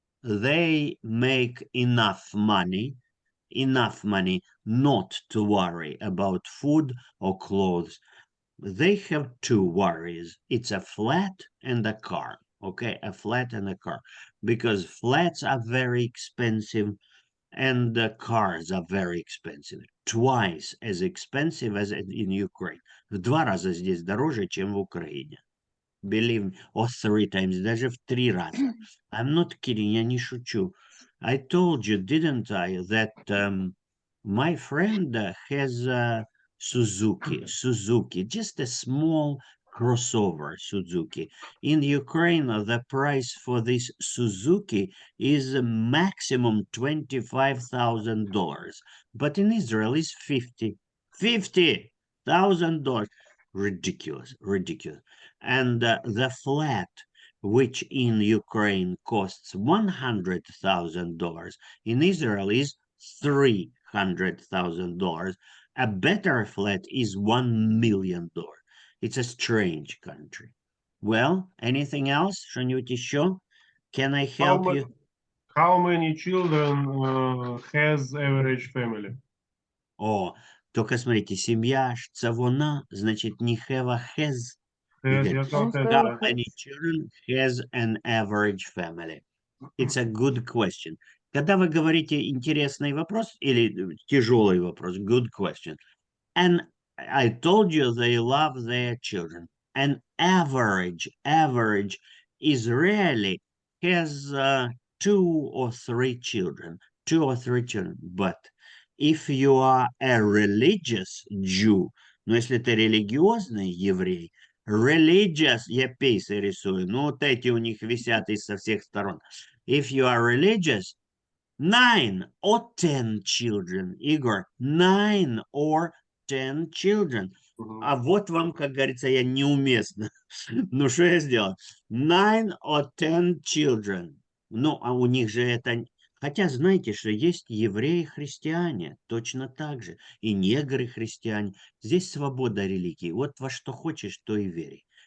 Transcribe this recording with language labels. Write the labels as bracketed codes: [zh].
[en] They make enough money not to worry about food or clothes. They have two worries. It's a flat and a car. Okay, a flat and a car. Because flats are very expensive and the cars are very expensive. Twice as expensive as in Ukraine. [ru] В 2 раза здесь дороже, чем в Украине. [en] Believe me, or 3 times, [ru] даже в 3 раза. [en] I'm not kidding, [ru] я не шучу. [en] I told you, didn't I, that my friend has a Suzuki, just a small crossover Suzuki. In Ukraine, the price for this Suzuki is a maximum $25,000, but in Israel is $50,000. Ridiculous. And the flat, which in Ukraine costs $100,000, in Israel is $300,000. A better flat is $1 million. It's a strange country. Well, anything else? [ru] Что-нибудь еще? [en] Can I help you? How many children has average family? [ru] О, только смотрите, семья, [uk] це вона, [ru] значит, не [en] have a has. Has, Again, [ru] я сказал, has, [en] How [ru] да. [en] many children has an average family? It's a good question. [ru] Когда вы говорите интересный вопрос или тяжелый вопрос, [en] good question. And I told you they love their children. An average Israeli has 2 or 3 children. But if you are a religious Jew, [ru] но если ты религиозный еврей, religious, я пейсы рисую, ну вот эти у них висят со всех сторон. [en] If you are religious, 9 or 10 children, Igor, 9 or 10 children. [ru] А вот вам, как говорится, я неуместно. Ну, что я сделал? [en] 9 or 10 children. [ru] Ну, а у них же это... Хотя знаете, что есть евреи-христиане, точно так же, и негры-христиане. Здесь свобода религии. Вот во что хочешь, то и верь.